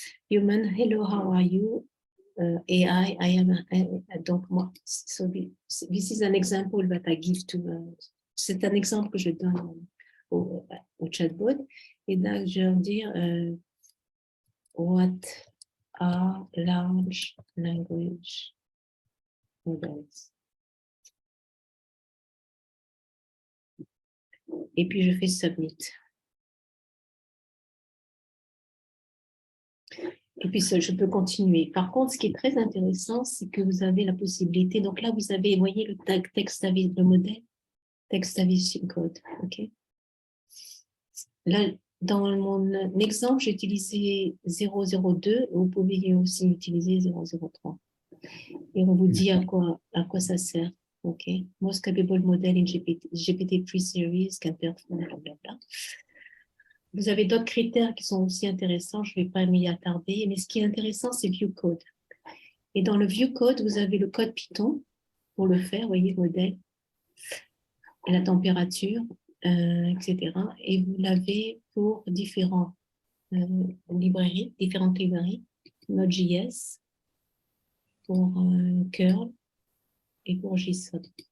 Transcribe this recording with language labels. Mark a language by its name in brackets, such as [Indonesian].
[English] Human, hello, how are you? AI, I am. [French] Donc, moi, [English] so this is an example that I give to. [French] C'est un exemple que je donne au chatbot. Et donc, je vais dire [English] what are large language models? [French] Et puis, je fais submit. Et puis, je peux continuer. Par contre, ce qui est très intéressant, c'est que vous avez la possibilité. Donc là, vous avez, vous voyez, le texte avec le modèle, texte avec code. OK? Là, dans mon exemple, j'ai utilisé 002. Vous pouvez aussi utiliser 003. Et on vous dit à quoi ça sert. OK? [English] Most capable model in GPT-3 series can perform, blablabla. [French] Vous avez d'autres critères qui sont aussi intéressants. Je ne vais pas m'y attarder. Mais ce qui est intéressant, c'est View Code. Et dans le View Code, vous avez le code Python pour le faire. Vous voyez le modèle, la température, etc. Et vous l'avez pour différentes librairies, Node.js, pour curl et pour JSON.